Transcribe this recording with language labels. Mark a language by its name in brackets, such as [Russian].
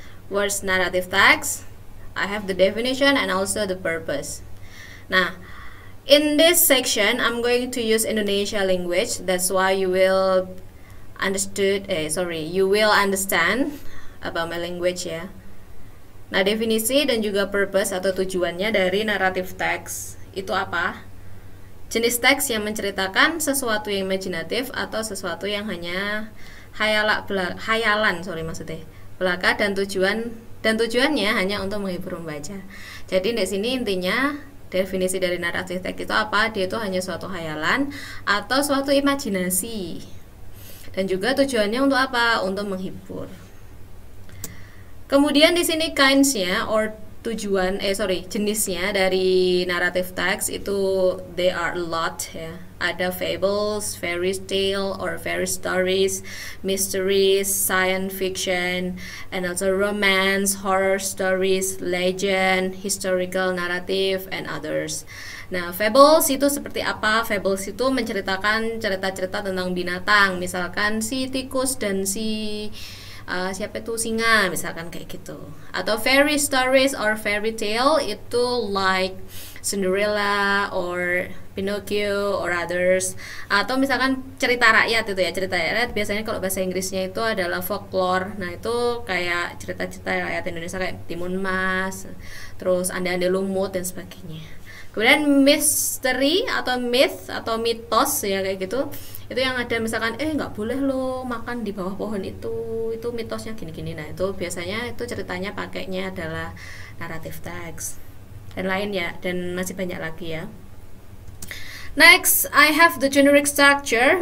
[English] What's narrative text? I have the definition and also the purpose. Now, in this section, I'm going to use Indonesia language. That's why you will understand about my language ya. [Indonesian] Nah, definisi dan juga purpose atau tujuannya dari narrative text itu apa? Jenis teks yang menceritakan sesuatu yang imajinatif atau sesuatu yang hanya hayalan, belaka dan tujuannya hanya untuk menghibur membaca. Jadi di sini intinya definisi dari narrative text itu apa? Dia itu hanya suatu hayalan atau suatu imajinasi. Dan juga tujuannya untuk apa? Untuk menghibur. Kemudian di sini kinds-nya or jenisnya dari narrative text itu [English] there are a lot [Indonesian] ya. [English] Ada fables, fairy tale or fairy stories, mysteries, science fiction, and also romance, horror stories, legend, historical narrative, and others. [Indonesian] Nah, fables itu seperti apa? Fables itu menceritakan cerita-cerita tentang binatang, misalkan si tikus dan si singa, misalkan kayak gitu. [English] Atau fairy stories or fairy tale itu like Cinderella or Pinocchio or others. [Indonesian] Atau misalkan cerita rakyat itu ya, cerita rakyat biasanya kalau bahasa Inggrisnya itu adalah folklore. Nah, itu kayak cerita-cerita rakyat Indonesia kayak Timun Mas, terus Ande-ande Lumut dan sebagainya. Kemudian mystery atau myth atau mitos ya kayak gitu. Itu yang ada misalkan nggak boleh lo makan di bawah pohon itu mitosnya gini-gini. Nah, itu biasanya itu ceritanya pakainya adalah narrative text dan lain ya, dan masih banyak lagi ya. [English] Next, I have the generic structure.